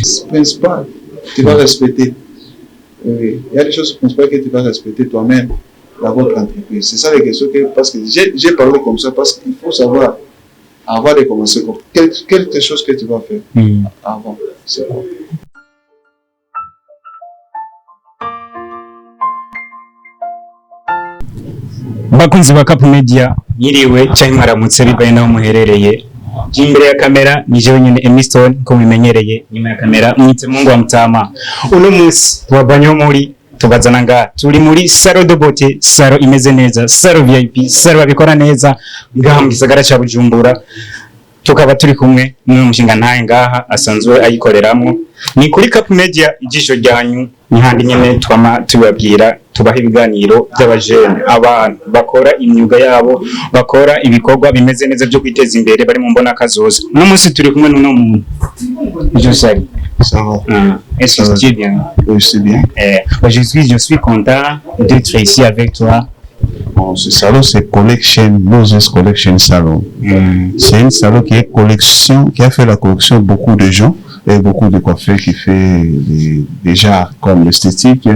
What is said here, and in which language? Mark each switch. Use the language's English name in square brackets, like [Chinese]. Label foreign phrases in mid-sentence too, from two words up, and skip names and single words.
[French] Principal, tu vas respecter. Il y a des choses principales que tu vas respecter toi-même dans votre entreprise. C'est ça les questions parce que j'ai parlé comme ça parce qu'il faut savoir avant de commencer quelque chose que tu vas faire avant. C'est bon. [Rundi] Bakunzi ba Kapu Media yiriwe cyane mwaramutse bibaye naho muherereye. Imbere ya kamera ni jewe nyene Emiston ko mumenyereye, nyuma ya kamera mwite Mungu wa Mutama. Uno munsi twabanyo muri tubazana nga turi muri [French] Salo de Beauté, [Rundi] salo imeze neza, salo VIP, salo babikora neza ngaha mu gisagara ca Bujumbura. Tukaba turi kumwe n'umushinga ntaye ngaha asanzwe ayikoreramwo. Ni kuri Kapu Media ijisho ryanyu nihandi nyene twama tubabwira tubaha ibiganiro by'abajene abantu bakora imyuga yabo bakora ibikorwa bimeze neza byo kwiteza imbere bari mu mbona kazoza. Uno munsi turi kumwe n'uno muntu Josari. [French] Ça va. Est-ce que tu es bien? Oui, c'est bien. Je suis content d'être ici avec toi. Bon, ce salon, c'est Collection, Moses Collection Salon. C'est un salon qui a fait la collection beaucoup de gens et beaucoup de coiffeurs qui fait des arts comme l'esthétique.